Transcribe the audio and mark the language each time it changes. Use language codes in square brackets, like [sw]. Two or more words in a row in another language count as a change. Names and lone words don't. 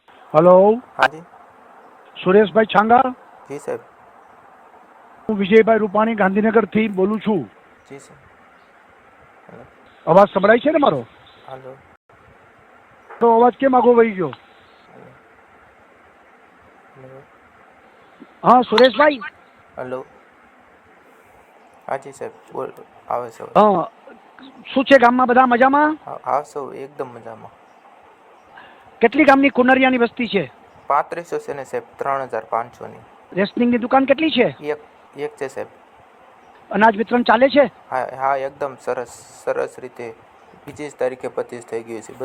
[hi] हेलो। हाँ जी। सुरेश भाई छांगा। जी साहब। [gu] હું વિજયભાઈ રૂપાણી ગાંધીનગરથી બોલું છું। [hi] जी सर। हेलो। [gu] અવાજ સંભળાય છે ને મારો? [hi] हेलो। [gu] તો અવાજ કેમ આગો વહી ગયો? [hi] हेलो। हेलो। [gu] હા સુરેશભાઈ। [hi] हेलो। हाँ जी साहब बोल [gu] આવે છે। હા, શું છે ગામમાં બધા મજામાં? હા સૌ એકદમ મજામાં। કેટલી ગામની કુનરિયાની વસ્તી છે? 3500 છે ને સાહેબ, 3500 ની। રેશનિંગની દુકાન કેટલી છે? એક એક છે સાહેબ। અનાજ વિતરણ ચાલે છે? હા હા એકદમ સરસ સરસ રીતે 25 તારીખે 25 થઈ ગયું છે।